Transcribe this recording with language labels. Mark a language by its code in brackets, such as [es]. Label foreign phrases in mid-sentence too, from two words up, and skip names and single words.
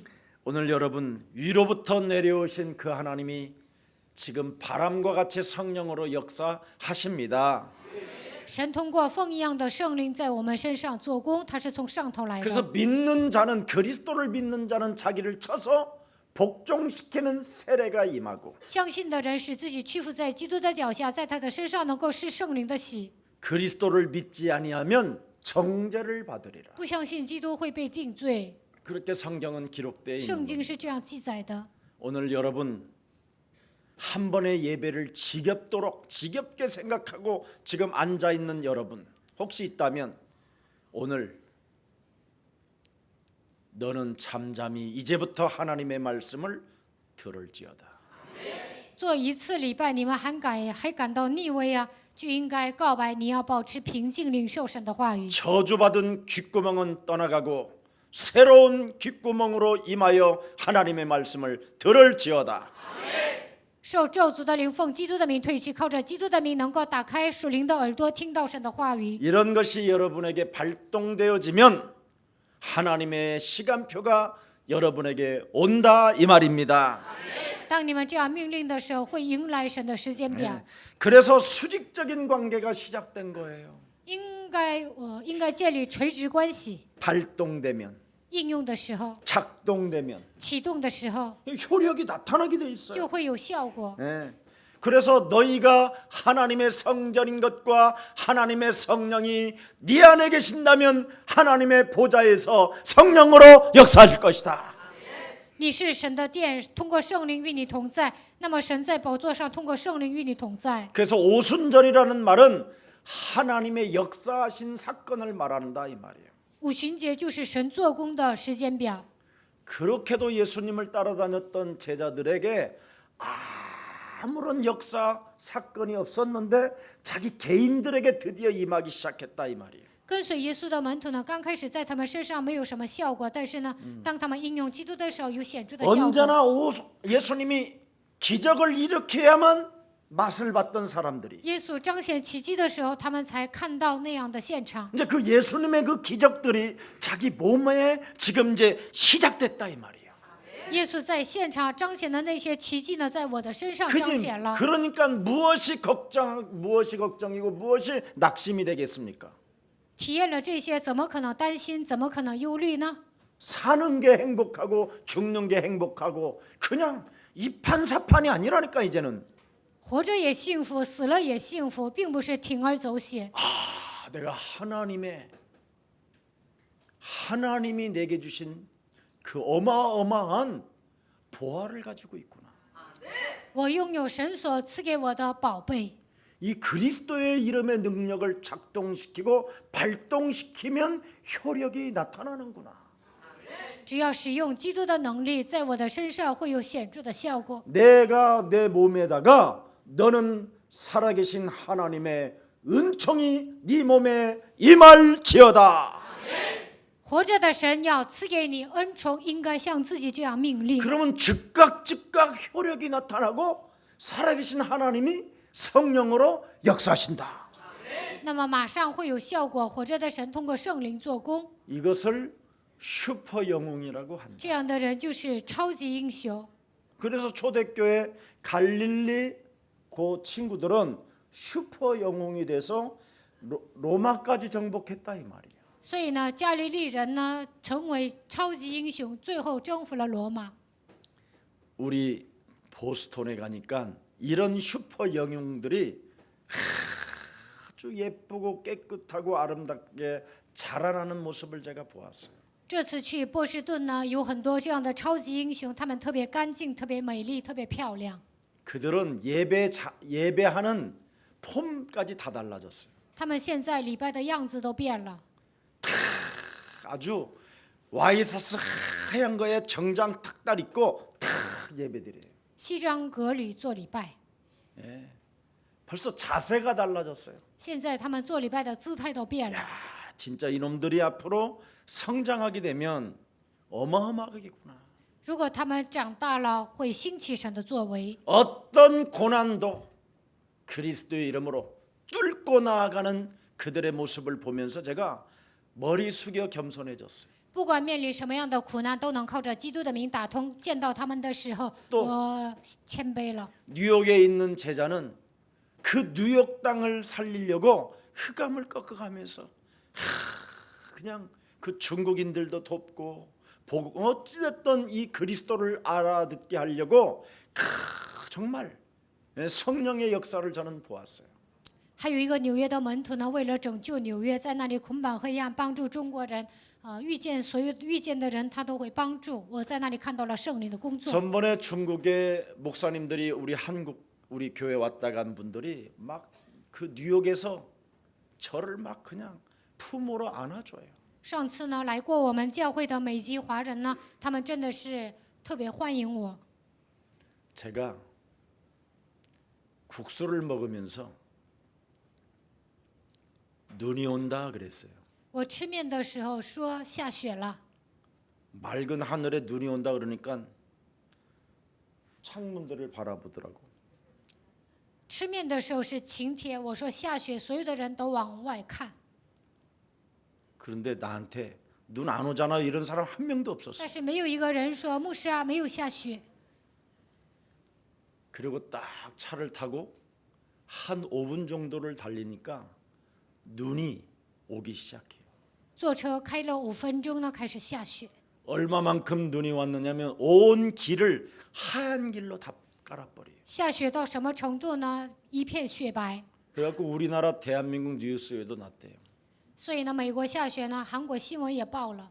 [ko] 오늘 여러분 위로부터 내려오신 그 하나님이 지금 바람과 같이 성령으로 역사하십니다. [zh] 神通过风一样的圣灵在我们身上做工，它是从上头来 [ko] 그래서 [zh] 的。 [ko] 믿는 자는 그리스도를 믿는 자는 자기를 쳐서 복종시키는 세례가 임하고 [zh] 相信的人使自己屈服在基督的脚下，在他的身上能够施圣灵的洗。 [ko] 그리스도를 믿지 아니하면 정죄를 받으리라. [zh] 不相信基督会被定罪， [ko] 그렇게 성경은 기록되어 있는 [zh] 圣 [ko] 겁니다. [zh] 经是这样记载的。 [ko] 오늘 여러분 한 번의 예배를 지겹게 생각하고 지금 앉아 있는 여러분 혹시 있다면 오늘 너는 잠잠히 이제부터 하나님의 말씀을 들을지어다. [zh] 做一次礼拜，你们还感到逆位啊，就应该告白，你要保持平静，领受神的话语。 [ko] 저주받은 귓구멍은 떠나가고 새로운 귓구멍으로 임하여 하나님의 말씀을 들을지어다. [zh] 受咒诅的灵奉基督的名退去，靠着基督的名能够打开属灵的耳朵，听到神的话语。 [ko] 이런 것이 여러분에게 발동되어지면 하나님의 시간표가 여러분에게 온다 이 말입니다. [zh] 当你们这样命令的时候，会迎来神的时间表。 [ko] 그래서 수직적인 관계가 시작된 거예요. [zh] 应该建立垂直关系。 [ko] 발동되면, [zh] 应用的时候， [ko] 작동되면 [zh] 启动的时候， [ko] 효력이 나타나게 돼 있어요. [zh] 就会有效果。 [ko] 그래서 너희가 하나님의 성전인 것과 하나님의 성령이 네 안에 계신다면 하나님의 보좌에서 성령으로 역사할 것이다. [zh] 你是神的殿，通过圣灵与你同在。那么神在宝座上通过圣灵与你同在。 [ko] 그래서 오순절이라는 말은 하나님의 역사하신 사건을 말한다 이 말이에요. [zh] 五旬节就是神做工的时间表。 [ko] 그렇게도 예수님을 따라다녔던 제자들에게 아무런 역사 사건이 없었는데 자기 개인들에게 드디어 임하기 시작했다 이 말이에요. [zh] 跟随耶稣的门徒呢，刚开始在他们身上没有什么效果，但是呢，当他们应用基督的时候，有显著的效果。 [ko] 언제나 예수님이 기적을 일으켜야만 맛을 봤던 사람들이 [zh] 耶稣彰显奇迹的时候，他们才看到那样的现场。 [ko] 이제 그 예수님의 그 기적들이 자기 몸에 지금 이제 시작됐다 이 말이에요. [zh] 耶稣在现场彰显的那些奇迹呢，在我的身上彰显了。 [ko] 그러니까 무엇이 걱정이고 무엇이 낙심이 되겠습니까? [zh] 体验了这些，怎么可能担心？怎么可能忧虑呢？ [ko] 사는 게 행복하고 죽는 게 행복하고 그냥 이판사판이 아니라니까 이제는. [zh] 活着也幸福，死了也幸福，并不是铤而走险。 [ko] 내가 하나님이 내게 주신 그 어마어마한 보화를 가지고 있구나. [zh] 我拥有神所赐给我的宝贝。 [ko] 이 그리스도의 이름의 능력을 작동시키고 발동시키면 효력이 나타나는구나. [zh] 只要使用基督的能力，在我的身上会有显著的效果。 [ko] 내가 내 몸에다가 너는 살아계신 하나님의 은총이 네 몸에 임할지어다. [zh] 活着的神要赐给你恩宠，应该像自己这样命令。 [ko] 그러면 즉각 효력이 나타나고 살아계신 하나님이 성령으로 역사하신다. [zh] 那么马上会有效果，活着的神通过圣灵做工。 [ko] 이것을 슈퍼 영웅이라고 한다. [zh] 这样的人就是超级英雄。 [ko] 그래서 초대교회 갈릴리 그 친구들은 슈퍼 영웅이 돼서 로마까지 정복했다 이 말이에요. [zh] 所以呢，加利利人呢成为超级英雄，最后征服了罗马。 [ko] 우리 보스턴에 가니까 이런 슈퍼 영웅들이 아주 예쁘고 깨끗하고 아름답게 자라나는 모습을 제가 보았어요. [zh] 这次去波士顿呢，有很多这样的超级英雄，他们特别干净、特别美丽、特别漂亮。 [ko] 그들은 예배하는 폼까지 다 달라졌어요. [zh] 他们现在礼拜的样子都变了， [ko] 아주 와이셔츠 하얀 거에 정장 탁달 입고 다 예배드려요. [zh] 西装革履做礼拜。 [ko] 벌써 자세가 달라졌어요. [zh] 现在他们做礼拜的姿态都变了。 [ko] 진짜 이놈들이 앞으로 성장하게 되면 어마어마하겠구나. [zh] 如果他们长大了，会兴起神的作为。 [ko] 어떤 고난도 그리스도의 이름으로 뚫고 나아가는 그들의 모습을 보면서 제가 머리 숙여 겸손해졌어요. [zh] 不管面临什么样的苦难，都能靠着基督的名打通。见到他们的时候，我谦卑了。 [ko] 뉴욕에 있는 제자는 그 뉴욕 땅을 살리려고 흑암을 꺾어가면서 그냥 그 중국인들도 돕고 어찌됐든 이 그리스도를 알아듣게 하려고 정말 성령의 역사를 저는 보았어요. [zh] 还有一个纽约的门徒呢，为了拯救纽约，在那里捆绑黑暗，帮助中国人。遇见的人，他都会帮助。我在那里看到了圣灵的工作。 [ko] 전번에 중국의 목사님들이 우리 교회 왔다 간 분들이 막 그 뉴욕에서 저를 막 그냥 품으로 안아줘요. [zh] 上次呢，来过我们教会的美籍华人呢，他们真的是特别欢迎我。 [ko] 제가 국수를 먹으면서 눈이 온다 그랬어요. [zh] 我吃面的时候说下雪了， [ko] 맑은 하늘에 눈이 온다 그러니까 창문들을 바라보더라고. [zh] 吃面的时候是晴天，我说下雪，所有的人都往外看。 [ko] 그런데 나한테 눈 안 오잖아 이런 사람 한 명도 없었어. [zh] 但是没有一个人说牧师啊，没有下雪。 [ko] 그리고 딱 차를 타고 한 5분 정도를 달리니까 눈이 오기 시작해요. [zh] 坐车开了5分钟呢，开始下雪。 [ko] 얼마만큼 눈이 왔느냐면 온 길을 하얀 길로 다 깔아버려요. [zh] 下雪到什么程度呢？一片雪白。 [ko] 그래갖고 우리나라 대한민국 뉴스에도 났대요. [zh] 所以呢，美国下雪呢，韩国新闻也报了。